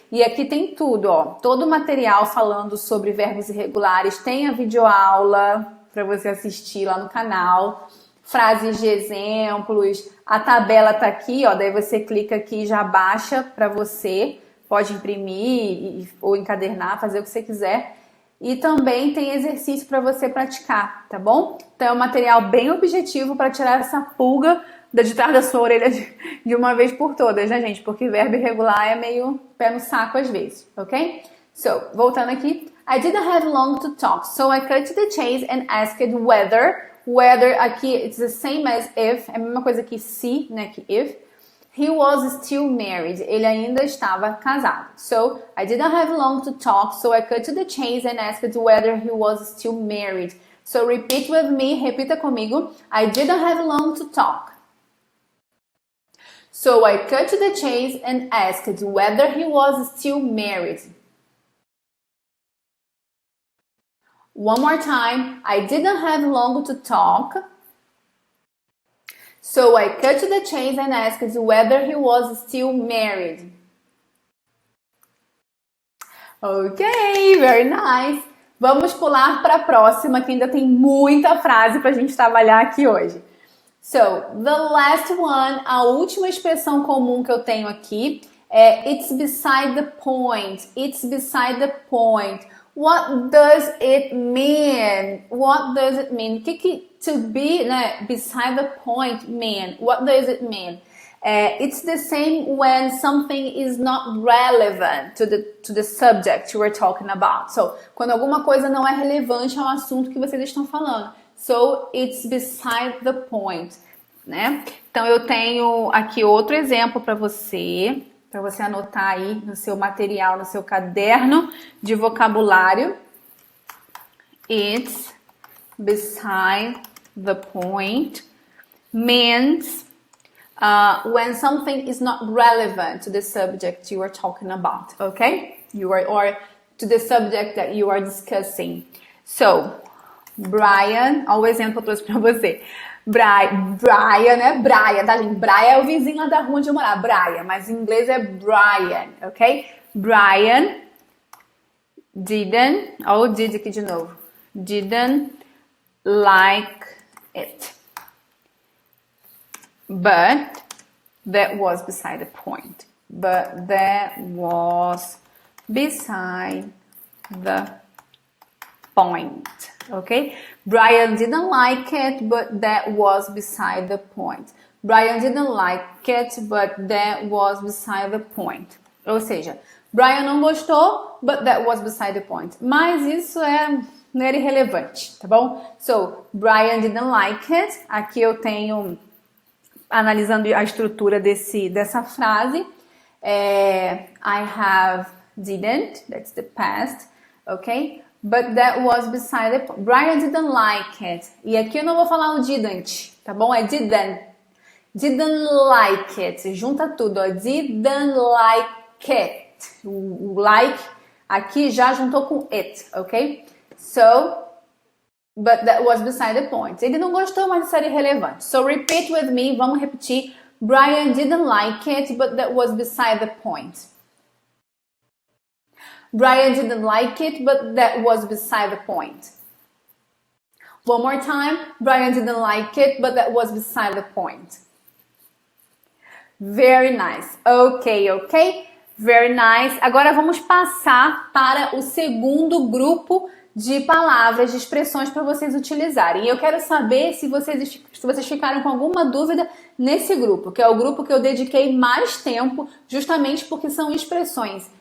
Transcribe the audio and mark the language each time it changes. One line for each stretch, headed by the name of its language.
Portuguese: E aqui tem tudo, ó, todo o material falando sobre verbos irregulares, tem a videoaula para você assistir lá no canal, frases de exemplos, a tabela tá aqui, ó, daí você clica aqui e já baixa para você, pode imprimir ou encadernar, fazer o que você quiser. e também tem exercício para você praticar, tá bom? Então é um material bem objetivo para tirar essa pulga de trás da sua orelha de uma vez por todas, né, gente? Porque verbo irregular é meio pé no saco às vezes, ok? So, voltando aqui.
English: I didn't have long to talk, so I cut to the chase and asked whether.
Portuguese: Whether aqui,
English: it's the same as if,
Portuguese: é a mesma coisa que se, né, que if.
English: He was still married.
Portuguese: Ele ainda estava casado.
English: So, I didn't have long to talk, so I cut to the chase and asked whether he was still married. So, repeat with me,
Portuguese: repita comigo.
English: I didn't have long to talk. So, I cut to the chase and asked whether he was still married. One more time. I didn't have long to talk. So I cut to the chase and asked whether he was still married. Ok, very nice.
Portuguese: Vamos pular para a próxima, que ainda tem muita frase para a gente trabalhar aqui hoje. So, the last one, a última expressão comum que eu tenho aqui é
English: it's beside the point. It's beside the point. What does it mean? What does it mean? O que to be, né, beside the point mean? What does it mean? It's the same when something is not relevant to the subject you were talking about.
Portuguese: So, quando alguma coisa não é relevante ao assunto que vocês estão falando.
English: So, it's beside the point, né?
Portuguese: Então, eu tenho aqui outro exemplo para você anotar aí no seu material, no seu caderno de vocabulário.
English: It's beside the point means when something is not relevant to the subject you are talking about, okay? Or to the subject that you are discussing.
Portuguese: So, Brian, olha o exemplo que eu trouxe para você. Brian, né? Brian, tá, gente? Brian é o vizinho lá da rua onde eu morar. Brian, mas em inglês é Brian, ok? Brian didn't, olha o did aqui de novo.
English: Didn't like it. But that was beside the point. But that was beside the point. Okay? Brian didn't like it, but that was beside the point. Brian didn't like it, but that was beside the point.
Portuguese: Ou seja, Brian não gostou,
English: but that was beside the point.
Portuguese: Mas isso não era irrelevante, tá bom?
English: So, Brian didn't like it.
Portuguese: Aqui eu tenho, analisando a estrutura dessa frase,
English: I have didn't, that's the past, ok? But that was beside the point. Brian didn't like it.
Portuguese: E aqui eu não vou falar o didn't, tá bom? É didn't.
English: Didn't like it.
Portuguese: Junta tudo, ó.
English: Didn't like it.
Portuguese: O like aqui já juntou com it, ok?
English: So, but that was beside the point.
Portuguese: Ele não gostou, mas isso era irrelevante.
English: So, repeat with me.
Portuguese: Vamos repetir.
English: Brian didn't like it, but that was beside the point. Brian didn't like it, but that was beside the point. One more time. Brian didn't like it, but that was beside the point. Very nice. Ok. Very nice.
Portuguese: Agora vamos passar para o segundo grupo de palavras, de expressões para vocês utilizarem. E eu quero saber se vocês ficaram com alguma dúvida nesse grupo, que é o grupo que eu dediquei mais tempo, justamente porque são expressões.